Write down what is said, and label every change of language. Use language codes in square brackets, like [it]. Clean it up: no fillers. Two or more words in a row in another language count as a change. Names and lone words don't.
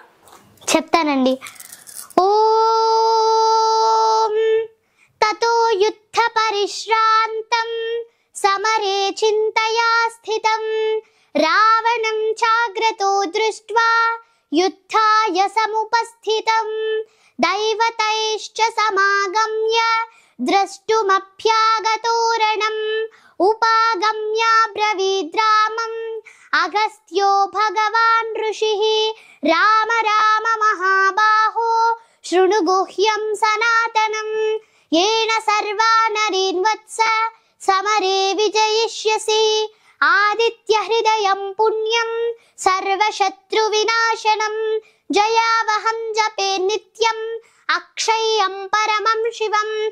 [sa] చెప్తానండి. ఓం తతో యుద్ధ పరిశ్రాంతం సమరే చింతయా స్థితం రావణం చాగ్రతో దృష్ట్వా యుద్ధాయ సముపస్థితం దైవతైశ్చ సమాగమ్య ద్రష్టుమభ్యాగతోరణం ఉపాగమ్య బ్రవీద్రామం అగస్త్యో భగవాన్ ఋషిః రామ రామ మహాబాహో శృణు గుహ్యం సనాతనం येन सर्वा नरीन् वत्स समरे विजयिष्यसि आदित्य हृदयं पुण्यं सर्वशत्रु विनाशनं जयावहं जपे नित्यं अक्षय्यं परमं शिवं